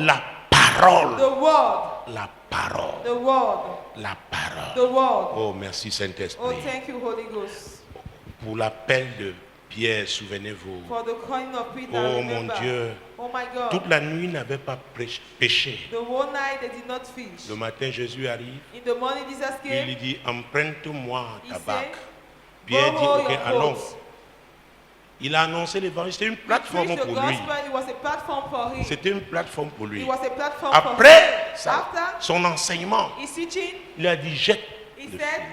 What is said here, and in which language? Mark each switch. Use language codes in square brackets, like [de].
[fr] La parole. [en] The word. [fr] La parole. [en] The word. [fr] La parole. [en] The word. [fr] Oh, merci Saint-Esprit. [en] Oh, thank you, Holy Ghost. [fr] Pour l'appel de Pierre, souvenez-vous. [en] For the calling of Peter, oh remember. [fr] Mon Dieu. [en] Oh my God. [fr] Toute la nuit n'avait pas péché. [en] The whole night they did not fish. [fr] Le matin Jésus arrive. [en] In the morning Jesus came. [fr] Il dit emprunte-moi ta barque. [en] Said, [fr] Pierre dit ok, allons. Il a annoncé l'évangile. C'était une plateforme pour lui. C'était une plateforme pour lui. Après ça, son enseignement, il a dit jette le filet.